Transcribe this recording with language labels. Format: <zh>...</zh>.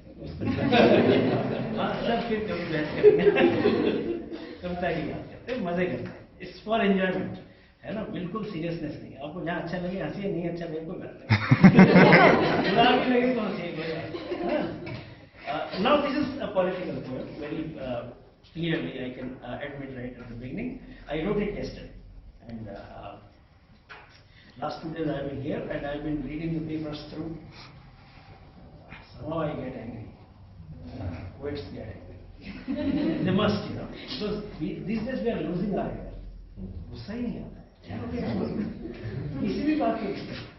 <hi>Sir फिर कभी बहस करेंगे, कविता की बात करते हैं, मजे करते हैं,</hi> <en>it's for enjoyment,</en> <hi>है ना, बिल्कुल सीरियसनेस नहीं है। आपको जहाँ अच्छा लगे हंसिए, नहीं अच्छा लगे कोई बात नहीं, बुरा भी लगे तो हंसिए, कोई बात नहीं।</hi> <en>Now this is a political poem, very clearly I can admit right at the beginning. I wrote it yesterday, and last 2 days I have been here and I have been reading the papers through. Somehow I get angry. Poets get angry. They must, because these days we are losing our anger.</en> <hi>गुस्सा ही नहीं आता है, किसी भी बात के उसमें।</hi>